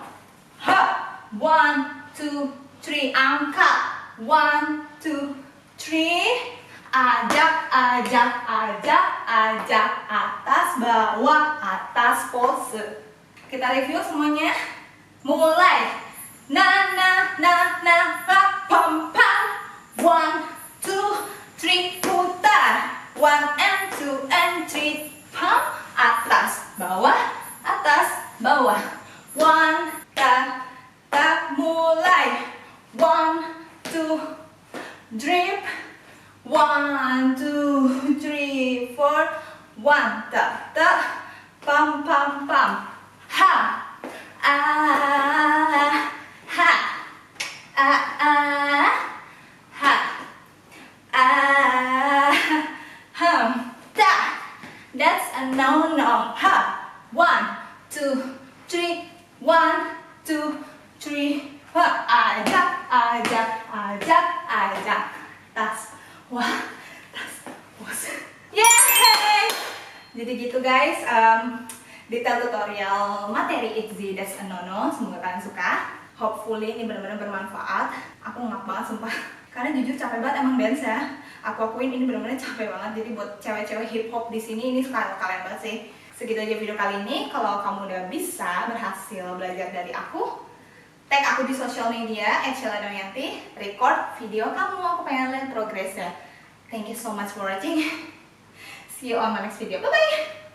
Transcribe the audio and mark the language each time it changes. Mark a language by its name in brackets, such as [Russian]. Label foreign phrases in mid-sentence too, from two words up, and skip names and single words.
[Indonesian] 1, 2, 3, angkat. 1, 2, 3, Ajak, ajak, ajak, ajak. Atas, bawah, atas, pose. Kita review semuanya. Mulai. Na na na na pa pam pam. 1, 2, 3 putar. 1 and 2 and 3 pam. Atas, bawah, atas, bawah. 1, tak, tak, mulai. 1, 2, drip. 1, 2, 3, 4. 1, tak, tak, pam pam pam. Ha, ah, ha, ah, ah, ha, ah, ta. [English] That's a no. Ha. 1, 2, 3. 1, 2, 3. Ha. [Indonesian] Ajak, ajak, ajak, ajak. Tas. Wah, tas. Was. Yeay! Jadi gitu guys. Detail tutorial materi ITZY That's a No. Semoga kalian suka. Hopefully ini benar-benar bermanfaat. Aku ngap banget sumpah. Karena jujur capek banget emang dance ya. Aku akuin ini benar-benar capek banget. Jadi buat cewek-cewek hip hop di sini ini kalian banget sih. Segitu aja video kali ini. Kalau kamu udah bisa berhasil belajar dari aku, tag aku di sosial media @sheila_damayanti, record video kamu. Aku pengen lihat progresnya. [English] Thank you so much for watching. See you on my next video. Bye bye.